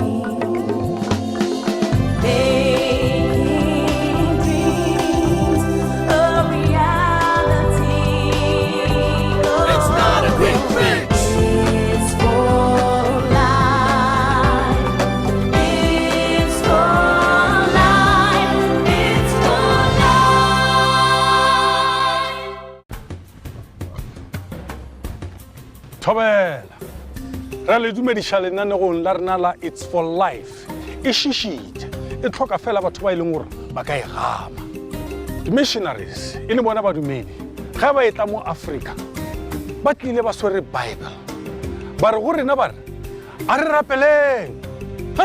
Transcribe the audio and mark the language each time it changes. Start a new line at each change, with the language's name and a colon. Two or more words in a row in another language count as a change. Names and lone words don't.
English: Making dreams a reality. It's not a quick fix. It's for life. It's for life. It's for life.
Northern Sotho: Thobela ra le dumedisha lenanegong la rena la It's for Life e shishite e tlhoka fela batho ba ileng gore ba ka e gama di-missionaries e le bona badumedi ga ba etla mo Africa ba tlile ba swere Bible ba re go rena ba re a re rapeleng ga